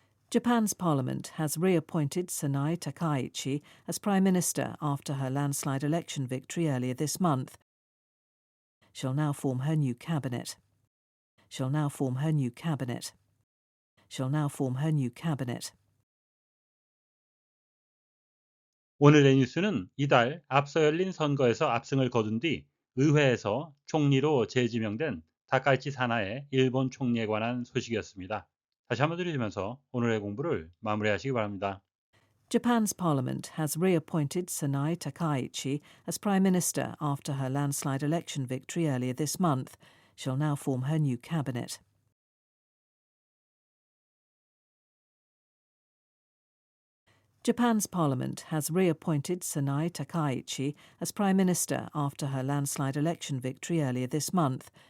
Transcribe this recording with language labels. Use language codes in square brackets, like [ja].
[en] Japan's parliament has reappointed Sanai Takaichi as Prime Minister after her landslide election victory earlier this month. She'll now form her new cabinet. She'll now form her new cabinet. She'll now form her new cabinet. [ko] 오늘의 뉴스는 이달 앞서 열린 선거에서 압승을 거둔 뒤 의회에서 총리로 재지명된 다카이치 사나의 일본 총리에 관한 소식이었습니다. 다시 한번 들으시면서 오늘의 공부를 마무리하시기 바랍니다. [en] Japan's parliament has reappointed Sanai Takaichi as Prime Minister after her landslide election victory earlier this month. She'll now form her new cabinet. Japan's parliament has reappointed Sanai Takaichi as Prime Minister after her landslide election victory earlier this month.